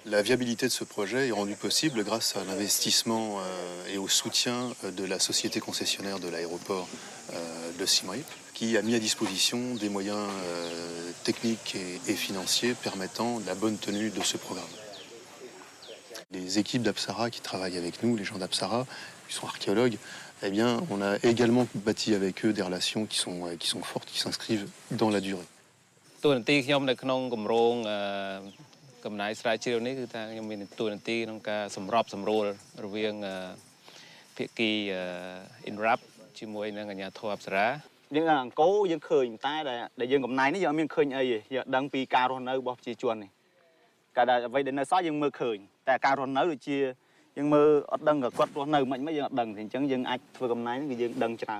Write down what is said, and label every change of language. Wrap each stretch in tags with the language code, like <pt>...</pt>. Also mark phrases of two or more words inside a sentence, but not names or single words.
<fr>La viabilité de ce projet est rendue possible grâce à l'investissement et au soutien de la société concessionnaire de l'aéroport de Siem Reap, qui a mis à disposition des moyens techniques et financiers permettant la bonne tenue de ce programme. Les équipes d'Apsara qui travaillent avec nous, les gens d'Apsara, qui sont archéologues, eh bien, on a également bâti avec eux des relations qui sont fortes, qui s'inscrivent dans la durée.</fr> <km>តួនាទីខ្ញុំនៅក្នុងគម្រោងកំណាយស្រាវជ្រាវនេះគឺថាខ្ញុំមានតួនាទីក្នុងការសម្របសម្រួលរវាងភាគី INRAP ជាមួយនឹងអាជ្ញាធរអប្សរា យើងអង្គរយើងឃើញតែដែលយើងកំណាយនេះយើងអត់មានឃើញអីទេយើងដឹងពីការរស់នៅរបស់ប្រជាជននេះកាលដែលអ្វីដែលនៅសល់យើងមើលឃើញតែការរស់នៅដូចជាយើងមើលអត់ដឹងគាត់រស់នៅមិនយើងអត់ដឹងទេអញ្ចឹងយើងអាចធ្វើកំណាយនេះគឺយើងដឹងច្រើន</km>